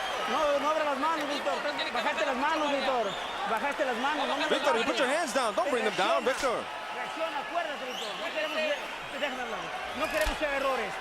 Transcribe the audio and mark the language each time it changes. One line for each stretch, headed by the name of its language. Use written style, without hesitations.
Spanish: No abra las manos, Víctor. Bajaste las manos, Víctor. Bajaste las manos. No me
English: Victor, you put your hands down. Don't bring them down, Victor.
Spanish: Reacciona, acuérdate, Víctor. No queremos, déjame hablar. No queremos hacer errores.